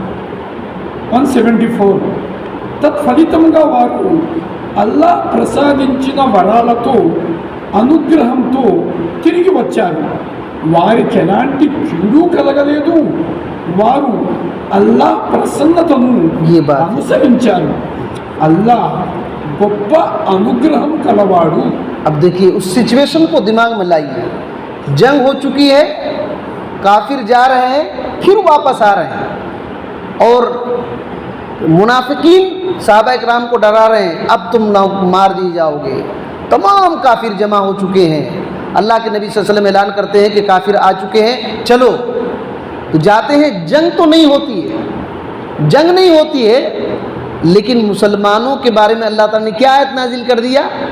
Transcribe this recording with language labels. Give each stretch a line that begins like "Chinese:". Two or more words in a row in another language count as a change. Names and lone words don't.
Telugu: 174 తత్ఫలితంగా వారు అల్లాహ్ ప్రసాదించిన వరాలతో అనుగ్రహంతో తిరిగి వచ్చారు, వారికి ఎలాంటి కీడు కలగలేదు, వారు అల్లాహ్ ప్రసన్నతను అనుసరించారు, అల్లాహ్ గొప్ప అనుగ్రహం కలవాడు।
Urdu: اب دیکھیے اس سچویشن کو دماغ میں لائیے، جنگ ہو چکی ہے، کافر جا رہے ہیں پھر واپس آ رہے ہیں، اور منافقین صحابہ اکرام کو ڈرا رہے ہیں اب تم نہ مار دی جاؤ گے، تمام کافر جمع ہو چکے ہیں، اللہ کے نبی
Arabic: صلی اللہ علیہ وسلم
Urdu: اعلان کرتے ہیں کہ کافر آ چکے ہیں چلو، تو جاتے ہیں، جنگ تو نہیں ہوتی ہے، جنگ نہیں ہوتی ہے، لیکن مسلمانوں کے بارے میں اللہ تعالیٰ نے کیا آیت نازل کر دیا؟